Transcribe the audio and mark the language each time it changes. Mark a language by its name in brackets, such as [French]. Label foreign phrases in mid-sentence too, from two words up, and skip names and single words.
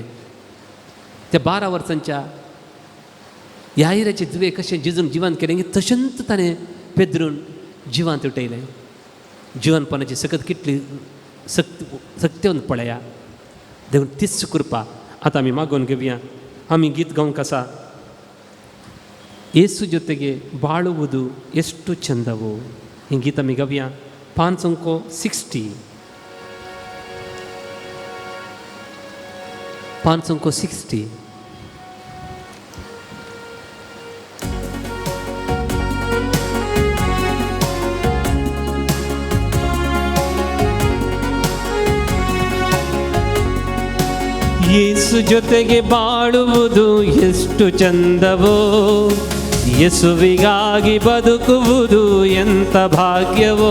[Konkani] त्या 12 वर्सांच्या याईराचे दुवे कशें जेजून जिवंत केलें तशेंच ताणें पेद्रून जिवंत उठयलें. जिवंतपणाची सकत कितली सक्तीन पळया. देव तीच कृपा आतां आमी मागून घेवया. आमी गीत गावंक आसा. [Kannada] ಯೇಸು ಜೊತೆಗೆ ಬಾಳುವುದು ಎಷ್ಟು ಚಂದವೋ. [Konkani] ಈ ಗೀತ ಆಮಿ ಗವ್ಯ 560 560. [Kannada] ಯೇಸು ಜೊತೆಗೆ ಬಾಳುವುದು ಎಷ್ಟು ಚಂದವೋ, ಯೇಸುವಿಗಾಗಿ ಬದುಕುವುದು ಎಂಥ ಭಾಗ್ಯವೋ.